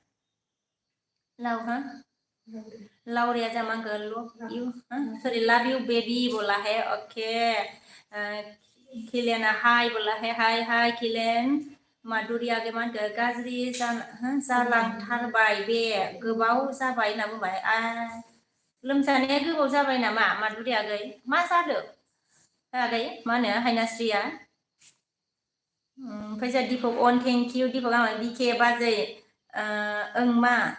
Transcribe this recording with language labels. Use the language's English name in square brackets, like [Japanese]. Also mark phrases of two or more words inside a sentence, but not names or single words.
[Bodo] लाउरिया जामांगो [English] sorry love you baby [Hindi] बोला है ओके खिलेना हाय बोला [Bodo] है हाय खिलेन माधुरि आगै मा होनखो गाज्रि जालांथारबाय बे गोबाव जाबाय होनना बुंबाय लोमजानाया गोबाव जाबाय नामा माधुरि आगै मा जादों आगै मा होनो हायनास्रिया ओमफ्राय जोंहा दीपक अन [English] thank you [Bodo] दीपक आं बिके बाजै मा